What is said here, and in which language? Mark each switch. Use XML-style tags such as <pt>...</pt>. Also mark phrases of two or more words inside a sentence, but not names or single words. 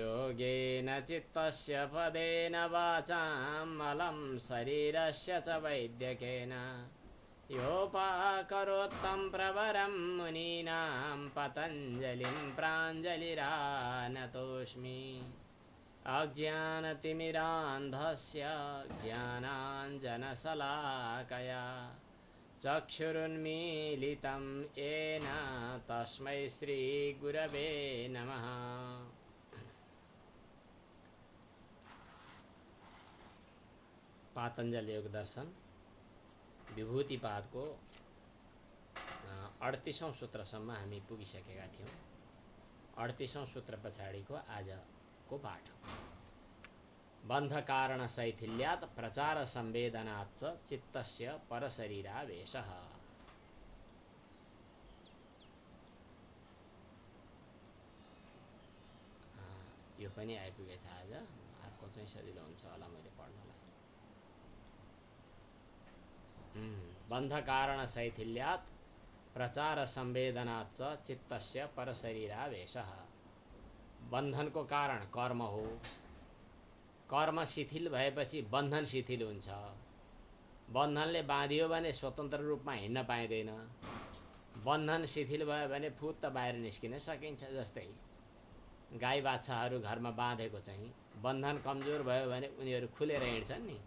<sa>योगेन चित्तस्य पदेन वाचां मलं शरीरस्य च वैद्यकेन योपाकरोत्तं प्रवरं मुनीनां पतञ्जलिं प्राञ्जलिरानतोऽस्मि अज्ञानतिमिरान्धस्य ज्ञानाञ्जनशलाकया चक्षुरुन्मीलितं येन तस्मै श्रीगुरवे नमः।</sa> <ne>पातंजल योग दर्शन विभूतिपादको 38औं सूत्रसम्म हामी पुगिसकेका थियौँ।</ne> <sa>38औं</sa> <ne>सूत्र पछाडिको आजको पाठ</ne> <sa>बन्ध कारण शैथिल्यात् प्रचार संवेदनात् च चित्तस्य परशरीरावेशः।</sa> <ne>यो पनि आइपुगेछ आज। अर्को चाहिँ सजिलो हुन्छ होला मैले पढ्नलाई।</ne> <sa>बन्ध कारण शैथिल्यात् प्रचार संवेदनात् च चित्तस्य परशरीरावेशः।</sa> <ne>बन्धनको कारण कर्म हो। कर्म शिथिल भएपछि बन्धन शिथिल हुन्छ। बन्धनले बाँधियो भने स्वतन्त्र रूपमा हिँड्न पाइँदैन। बन्धन शिथिल भयो भने फुत्त बाहिर निस्किन सकिन्छ। जस्तै गाई बाछाहरू घरमा बाँधेको चाहिँ बन्धन कमजोर भयो भने उनीहरू खुलेर हिँड्छन् नि।</ne>